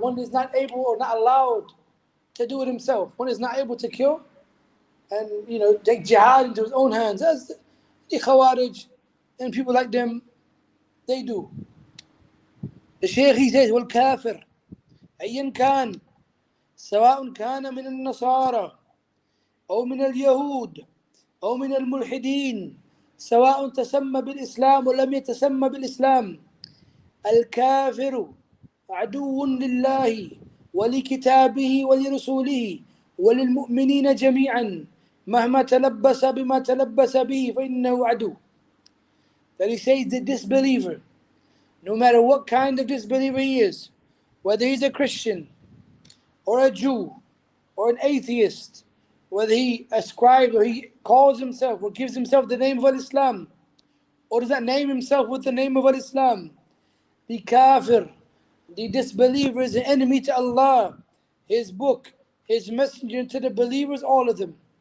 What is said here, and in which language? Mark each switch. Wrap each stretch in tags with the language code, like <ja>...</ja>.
<en>One is not able or not allowed to do it himself. One is not able to kill and take jihad into his own hands, as the Khawarij and people like them, they do. The Shaykh, he says,</en> <ar>وَالْكَافِرْ أيًّا كان سواء كان من النصارى أو من اليهود أو من الملحدين سواء تسمى بالإسلام ولم يتسمى بالإسلام الكافر عدو لله ولكتابه ولرسوله وللمؤمنين جميعا مهما تلبس بما تلبس به فإنه عدو.</ar> <en>That he says the disbeliever, no matter what kind of disbeliever he is, whether he's a Christian or a Jew or an atheist, whether he ascribes or he calls himself or gives himself the name of Islam, or does not name himself with the name of Islam, the kafir, the disbeliever, is an enemy to Allah, His book, His messenger, to the believers, all of them.</en>